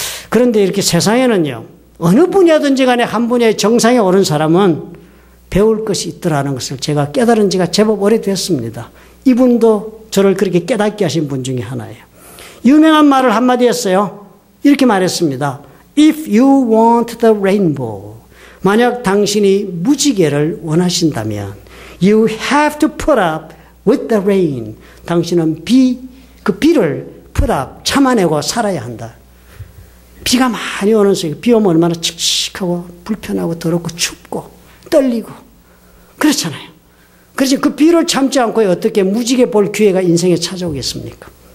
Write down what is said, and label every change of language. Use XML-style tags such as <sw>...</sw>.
<ko>그런데 이렇게 세상에는요, 어느 분야든지 간에 한 분야의 정상에 오른 사람은 배울 것이 있더라는 것을 제가 깨달은 지가 제법 오래됐습니다. 이분도 저를 그렇게 깨닫게 하신 분 중에 하나예요. 유명한 말을 한마디 했어요. 이렇게 말했습니다.</ko> <en>If you want the rainbow,</en> <ko>만약 당신이 무지개를 원하신다면</ko> <en>You have to put up with the rain.</en> <ko>당신은 그 비를</ko> <en>put up,</en> <ko>참아내고 살아야 한다. 비가 많이 오는 속에 비 오면 얼마나 칙칙하고 불편하고 더럽고 춥고 떨리고 그렇잖아요. 그래서 그 비를 참지 않고 어떻게 무지개 볼 기회가 인생에 찾아오겠습니까?</ko>